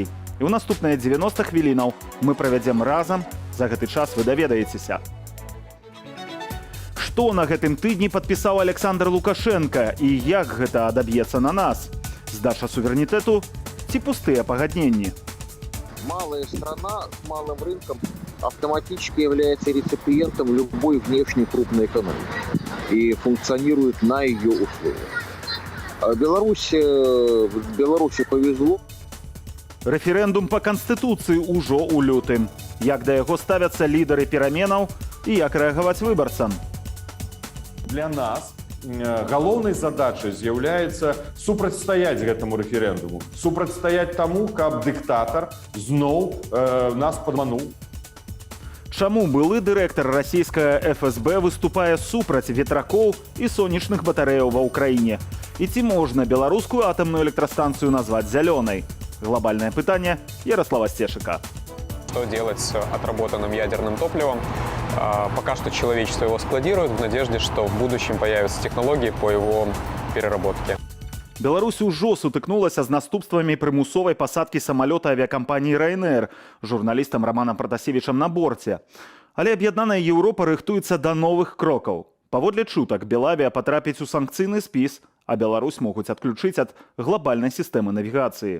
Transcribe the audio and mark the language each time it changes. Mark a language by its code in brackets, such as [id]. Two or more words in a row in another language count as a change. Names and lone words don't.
[be] І ў наступныя 90 хвілінаў мы правядзем разам, за гэты час вы даведаецеся. Што на гэтым тыдні падпісаў Александр Лукашенко і як гэта адаб'ецца на нас? Здача суверэнітэту ці пустыя пагадненні? [ru] Малая страна с малым рынком автоматически является реципиентом любой внешней крупной экономики и функционирует на ее условиях. Беларуси повезло. [be] Рэферэндум па Канстытуцыі ўжо ў лютым. Як да яго ставяцца лідары пераменаў і як рэагаваць выбарцам? Для нас галоўнай задачай з'яўляецца супрацьстаяць гэтаму рэферэндуму. Супрацьстаяць таму, каб дыктатар зноў нас падмануў. Чаму былы дырэктар расійскага ФСБ выступае супраць ветракоў і сонечных батарэяў ва ўкраіне? І ці можна беларускую атамную электрастанцыю назваць зялёнай? Глобальное пытанне Ярослава Стешика. [ru] Что делать с отработанным ядерным топливом? Пока что человечество его складирует в надежде, что в будущем появятся технологии по его переработке. [be] Беларусь ужо сутыкнулася з наступствамі прымусовай пасадкі самалёта авіякампаніі Ryanair журналістам Романом Пратасевічам на борце. Але аб'яднаная Еўропа рыхтуецца да новых крокаў. Паводле чутак, Белавія патрапіць у санкцыйны спіс, а Беларусь могуць адключыць ад глобальнай сістэмы навігацыі.